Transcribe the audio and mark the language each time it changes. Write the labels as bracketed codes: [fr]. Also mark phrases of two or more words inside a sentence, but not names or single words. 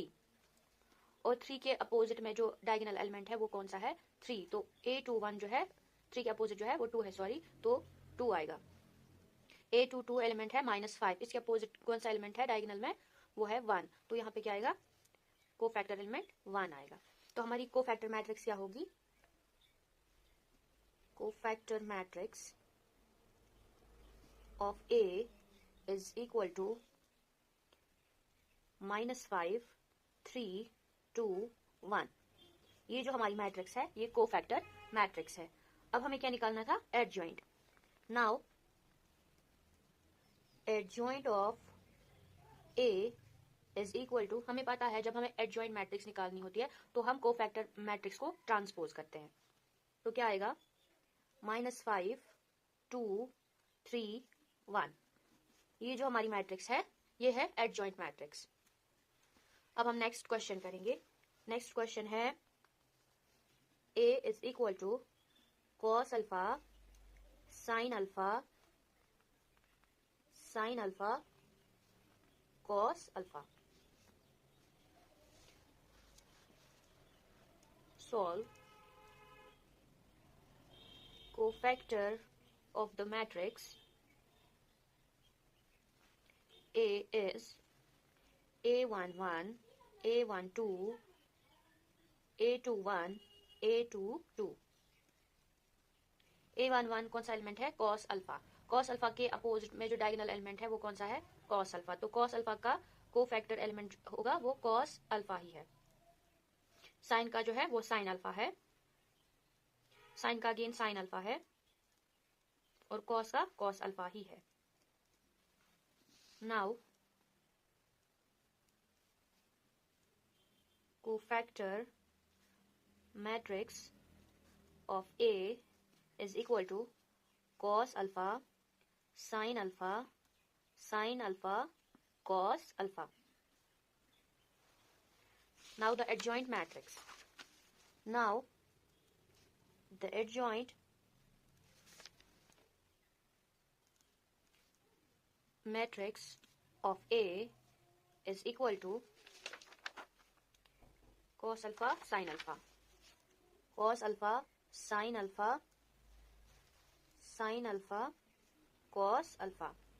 [hi] और 3 के अपोजिट में जो [en] diagonal element [hi] है वो कौन सा है 3, तो a21 जो है 3 के अपोजिट जो है वो 2 है, सॉरी, तो 2 आएगा। a22 एलिमेंट है -5, इसके अपोजिट कौन सा एलिमेंट है डायगोनल में वो है 1, तो यहाँ पे क्या आएगा [en] cofactor element [hi] 1 आएगा। तो हमारी [en] cofactor matrix [hi] क्या होगी, [en] cofactor matrix of a is equal to [hi] -5 3 2 1। ये जो हमारी मैट्रिक्स है ये [en] cofactor matrix [hi] है। अब हमें क्या निकालना था, एडजॉइंट। [en] now adjoint of a is equal to, [hi] हमें पता है जब हमें [en] adjoint matrix [hi] निकालनी होती है तो हम [en] cofactor matrix [hi] को ट्रांसपोज करते हैं। तो क्या आएगा -5 2 3 1। ये जो हमारी मैट्रिक्स है ये है [en] adjoint matrix. [hi] अब हम [en] next question करेंगे। next question है a is equal to cos alpha sin alpha sin alpha cos alpha. solve cofactor of the matrix a is a11 a12 a21 a22. [hi] a11 कौन सा एलिमेंट है, [en] cos alpha. cos alpha [hi] के अपोजिट में जो [en] diagonal element [hi] है वो कौन सा है, [en] cos alpha, [hi] तो [en] cos alpha [hi] का [en] cofactor element [hi] होगा वो [en] cos alpha [hi] ही है। साइन का जो है वो [en] sine alpha [hi] है, साइन का [en] again sine alpha [hi] है, और कॉस का [en] cos alpha [hi] ही है। [en] now cofactor matrix of a is equal to cos alpha sin alpha sin alpha cos alpha। Now the adjoint matrix. Now the adjoint matrix of a is equal to cos alpha sin alpha, cos alpha sin alpha sin alpha cos alpha।